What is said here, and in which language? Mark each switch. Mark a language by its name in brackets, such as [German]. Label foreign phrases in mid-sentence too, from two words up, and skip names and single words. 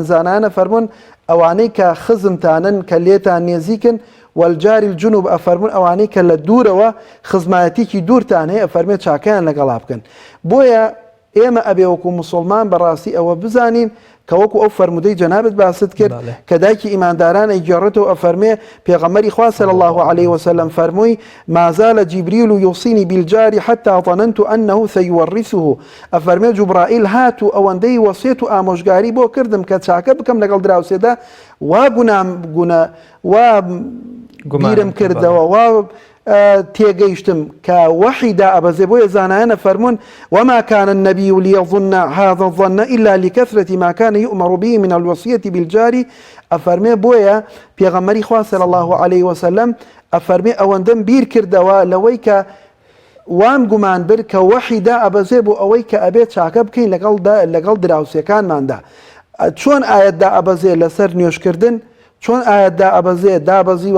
[Central Kurdish] زانانە فەرموون ئەوانەی کە خزمتانن کە لێتان نێزیکن، [Arabic] والجار الجنوب [Central Kurdish] ئەفەرموون ئەوانەی کە لە دوورەوە خزمەتێکی دوورتان هەیە، ئەفەرمێ چاکەیان لەگەڵا بکەن. بۆیە ئێمە ئەبێ وەکو موسڵمان بەڕاستی ئەوە بزانین کە وەکو ئەو فەرمودەی جەنابەت باست کرد کە دایکی ئیمانداران ئەیگێڕێتەوە ئەفەرمێ پێغەمبەری خوا [Arabic] صلی الله عليه وسلم [Central Kurdish] فەرمووی [Arabic] ما زال جبريل يوصيني بالجار حتى ظننت أنه سيورثه [Central Kurdish] ئەفەرمێ جوبرائیل هات و ئەوەندەی وەسیەت و ئامۆژگاری بۆ کردم کە چاکە بکەم لەگەڵ دراوسێدا وا گونە وا بیرم کردەوە وا تێگەیشتم کە وحیدا ئەبەزێ بۆیە زانایانە فەرمونون [Arabic] وما كان النبي ليظن هذا الظن إلا لكثرة ما كان يؤمر به من الوصية بالجار [Central Kurdish] ئەفەرمێ بۆیە پێغەمبەری خوا [Arabic] صلی الله عليه وسلم [Central Kurdish] ئەفەرمێ ئەوەندەم بیر کردەوە لەوەی کە وام گومان بر کە وحیدا ئەبەزێ بۆ ئەوەی کە ئەبێت چاکە بکەین لەگەڵ دراوسەکانماندا چۆن ئاەتدا ئەبەزێ لەسەر نوێشکردن چۆن ئاەتدا ئەبەزێ دابەزیوە